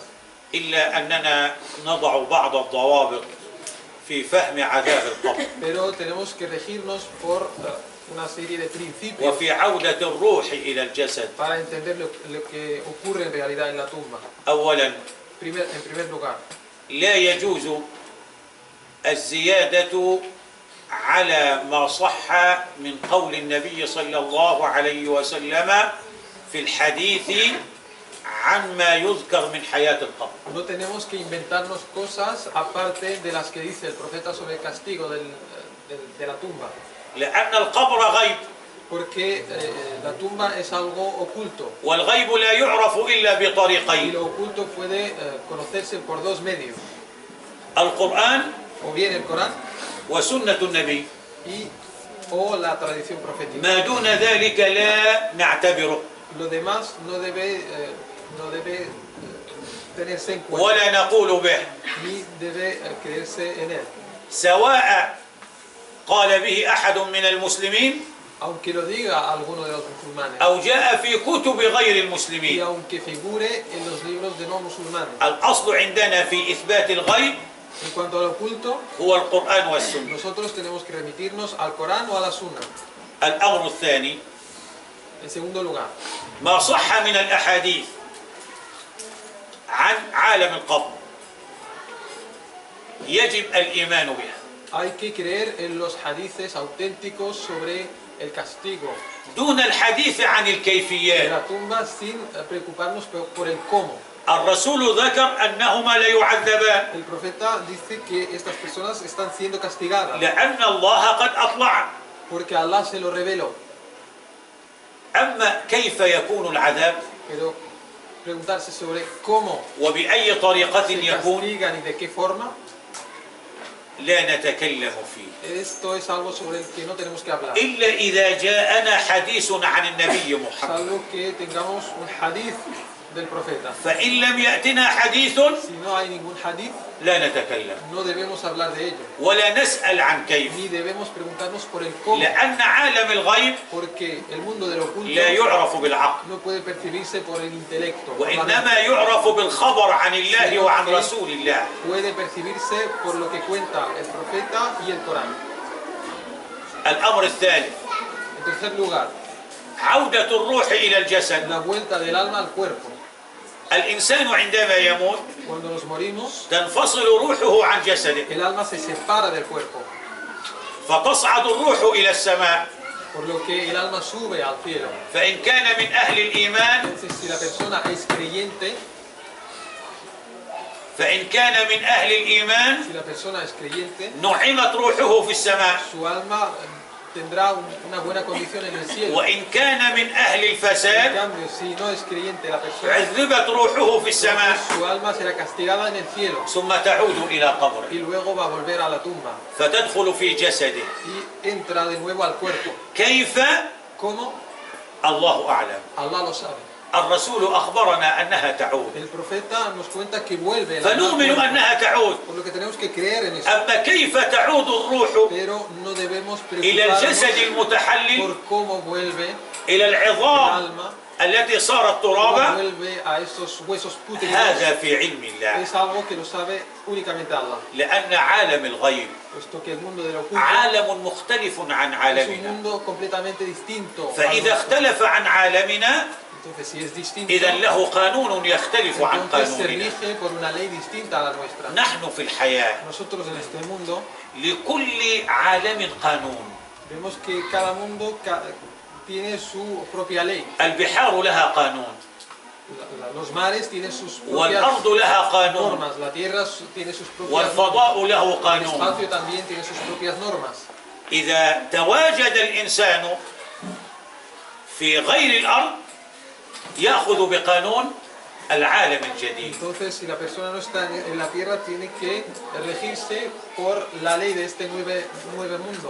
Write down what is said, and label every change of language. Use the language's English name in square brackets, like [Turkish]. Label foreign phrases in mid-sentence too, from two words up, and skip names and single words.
[Arabic] إلا أننا نضع بعض الضوابط في فهم عذاب القبر [Spanish] Pero tenemos que regirnos por una serie de principios [Arabic] وفي عودة الروح إلى الجسد. [Spanish] para entender lo que ocurre en realidad en la tumba. [Arabic] أولا [Spanish] En primer lugar, [Arabic] لا يجوز الزيادة على ما صح من قول النبي صلى الله عليه وسلم في الحديث عن ما يذكر من حياة القبر. [Spanish] no tenemos que inventarnos cosas aparte de las que dice el profeta sobre el castigo de la tumba. [Arabic] لأن القبر غيب [Spanish] Porque la tumba es algo oculto. [Arabic] والغيب لا يعرف إلا [Spanish] Y [Arabic] بطريقين: [Spanish] lo oculto puede conocerse por dos medios. [Arabic] القرآن [Spanish] O bien el Corán [Arabic] وسنة النبي. [Spanish] o la tradición profética. [Arabic] ما دون ذلك لا نعتبره [Spanish] Lo demás no debe tenerse en cuenta, [Arabic] ولا نقول به، [Spanish] ni debe creerse en él. [Arabic] سواء قال به أحد من المسلمين [Spanish] Aunque lo diga alguno de los musulmanes, [Arabic] أو جاء في كتب غير [Spanish] y [Arabic] المسلمين. [Spanish] aunque figure en los libros de no musulmanes. [Arabic] الأصل عندنا في إثبات الغيب [Spanish] En cuanto al oculto, [Arabic] هو القرآن والسنة. [Spanish] nosotros tenemos que remitirnos al Corán o a la Sunna. [Arabic] الأمر الثاني [Spanish] En segundo lugar, [Arabic] ما صح من الأحاديث عن عالم القبر يجب الإيمان بها [Spanish] hay que creer en los hadices auténticos sobre el castigo [Arabic] دون الحديث عن [Spanish] de [Arabic] الكيفيات. [Spanish] la tumba sin preocuparnos por el cómo. [Arabic] الرسول ذكر أنهما ليعذبان [Spanish] El profeta dice que estas personas están siendo castigadas [Arabic] لأن الله قد أطلع. [Spanish] porque Allah se lo reveló. [Arabic] أما كيف يكون العذاب [Spanish] Pero preguntarse sobre cómo [Arabic] وبأي طريقة [Spanish] se [Arabic] يكون [Spanish] castigan y de qué forma, [Arabic] لا نتكلم فيه [Spanish] esto es algo sobre el que no tenemos que hablar. [Arabic] إلا إذا جاءنا حديث عن النبي محمد [Spanish] Salvo que tengamos un hadith del profeta. [Arabic] فإن لم يأتنا حديث [Spanish] Si no hay ningún hadith, [Arabic] لا نتكلم [Spanish] no debemos hablar de ello, [Arabic] ولا نسأل عن كيف، [Spanish] ni debemos preguntarnos por el cómo, [Arabic] لأن عالم الغيب [Spanish] porque el mundo del oculto [Arabic] لا يعرف بالعقل، [Spanish] no puede percibirse por el intelecto, por la mente. [Arabic] وإنما يعرف بالخبر عن الله وعن رسول الله. [Spanish] Puede percibirse por lo que cuenta el profeta y el Corán. [Arabic] الأمر الثالث [Spanish] En tercer lugar, [Arabic] عودة الروح إلى الجسد. [Spanish] la vuelta del alma al cuerpo. [Arabic] الإنسان عندما يموت [Spanish] Cuando nos morimos, [Arabic] تنفصل روحه عن جسده، [Spanish] el alma se separa del cuerpo, [Arabic] فتصعد الروح إلى السماء. [Spanish] por lo que el alma sube al cielo. [Arabic] فإن كان من أهل الإيمان [Spanish] Entonces, si la persona es creyente, [Arabic] فإن كان من أهل الإيمان [Spanish] si la persona es creyente, [Arabic] نعمت روحه في السماء. [Spanish] su alma tendrá una buena condición en el cielo. [Arabic] وإن كان من أهل [Spanish] En [Arabic] الفساد [Spanish] cambio, si no es creyente la persona, [Arabic] عذبت روحه في السماء [Spanish] su alma será castigada en el cielo [Arabic] ثم تعود إلى قبره [Spanish] y luego va a volver a la tumba [Arabic] فتدخل في جسده. [Spanish] y entra de nuevo al cuerpo. [Arabic] كيف؟ [Spanish] ¿Cómo? [Arabic] الله أعلم. [Spanish] Allah lo sabe. [Arabic] الرسول أخبرنا أنها تعود، [Spanish] El profeta nos cuenta que vuelve el alma al [Arabic] فنؤمن [Spanish] cuerpo, [Arabic] أنها تعود. [Spanish] por lo que tenemos que creer en eso. [Arabic] أما كيف تعود الروح [Spanish] Pero no debemos [Arabic] إلى الجسد [Spanish] preocuparnos [Arabic] المتحلل [Spanish] por cómo vuelve [Arabic] إلى [Spanish] el [Arabic] العظام [Spanish] alma, [Arabic] التي صارت [Spanish] cómo [Arabic] ترابا. [Spanish] vuelve a esos huesos pútridos. [Arabic] هذا في علم الله، [Spanish] Es algo que lo sabe únicamente Allah, [Arabic] لأن عالم الغيب [Spanish] puesto que el mundo del oculto [Arabic] عالم مختلف عن [Spanish] es un [Arabic] عالمنا. [Spanish] mundo completamente distinto. al [Arabic] فإذا [Spanish] nuestro. [Arabic] اختلف عن عالمنا [Spanish] Entonces, si es distinto, [Arabic] إذا له قانون يختلف عن [Spanish] entonces se [Arabic] قانوننا. [Spanish] rige por una ley distinta a la nuestra. [Arabic] نحن في الحياة [Spanish] Nosotros en este mundo [Arabic] لكل عالم قانون. [Spanish] vemos que cada mundo tiene su propia ley. [Arabic] البحار لها قانون، [Spanish] Los mares tienen sus propias [Arabic] والأرض لها قانون، [Spanish] normas, la tierra tiene sus propias normas, [Arabic] والفضاء له [Spanish] el [Arabic] قانون. [Spanish] espacio también tiene sus propias normas. [Arabic] إذا تواجد الإنسان في غير الأرض يأخذ بقانون العالم الجديد. [Spanish] Entonces, si la persona no está en la tierra, tiene que regirse por la ley de este nuevo mundo.